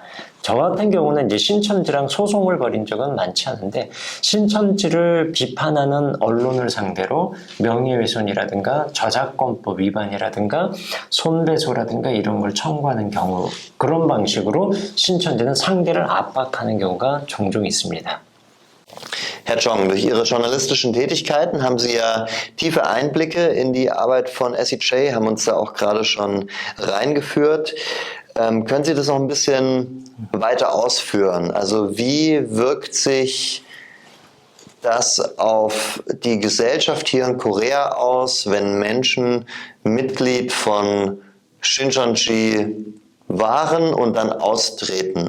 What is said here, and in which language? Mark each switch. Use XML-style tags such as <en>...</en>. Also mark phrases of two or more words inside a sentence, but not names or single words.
<ko>저 같은 경우는 이제 신천지랑 소송을 벌인 적은 많지 않은데, 신천지를 비판하는 언론을 상대로 명예훼손이라든가 저작권법 위반이라든가 손배소라든가 이런 걸 청구하는 경우, 그런 방식으로 신천지는 상대를 압박하는 경우가 종종 있습니다.</ko> <de>Herr Chong, durch Ihre journalistischen Tätigkeiten haben Sie ja tiefe Einblicke in die Arbeit von SEJ, haben uns da auch gerade schon reingeführt. Können Sie das noch ein bisschen weiter ausführen? Also wie wirkt sich das auf die Gesellschaft hier in Korea aus, wenn Menschen Mitglied von Shincheonji waren und dann austreten?</de>